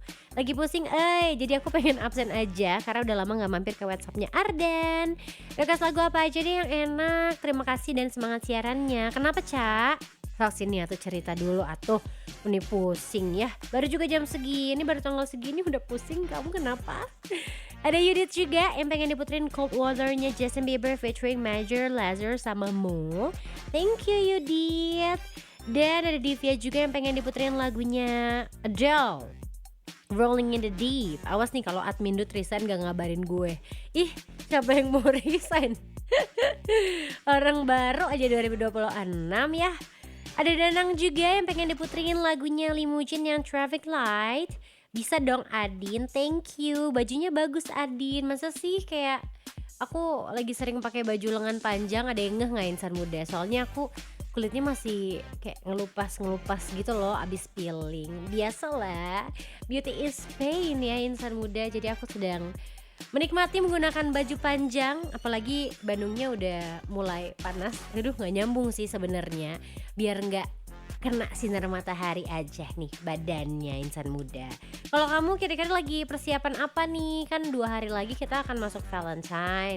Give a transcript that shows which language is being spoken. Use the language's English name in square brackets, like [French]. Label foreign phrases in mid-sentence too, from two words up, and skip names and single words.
[Indonesian] Lagi pusing jadi aku pengen absen aja karena udah lama gak mampir ke WhatsAppnya Ardan. Request lagu apa aja deh yang enak. Terima kasih dan semangat siarannya. Kenapa Cak? Sok sini atuh cerita dulu atuh. Ini pusing ya. Baru juga jam segini, baru tanggal segini udah pusing. Kamu kenapa? Ada Yudit juga yang pengen diputerin Cold Water-nya Justin Bieber featuring Major Lazer sama Mo. [English] Thank you [Indonesian] Yudit. Dan ada Divya juga yang pengen diputerin lagunya Adele, Rolling in the Deep. Awas nih kalau admin Dut resign gak ngabarin gue. Ih, siapa yang mau resign? Orang baru aja 2026 ya. Ada Danang juga yang pengen diputerin lagunya Limu진 yang Traffic Light. Bisa dong Adin, [English] thank you. [Indonesian] Bajunya bagus Adin. Masa sih kayak aku lagi sering pakai baju lengan panjang, ada yang ngeh gak insan muda? Soalnya aku kulitnya masih kayak ngelupas gitu loh abis peeling. Biasalah, [English] beauty is pain [Indonesian] ya insan muda. Jadi aku sedang menikmati menggunakan baju panjang. Apalagi Bandungnya udah mulai panas. Aduh gak nyambung sih sebenarnya. Biar gak kena sinar matahari aja nih badannya insan muda. Kalau kamu kira-kira lagi persiapan apa nih? Kan 2 hari lagi kita akan masuk Valentine.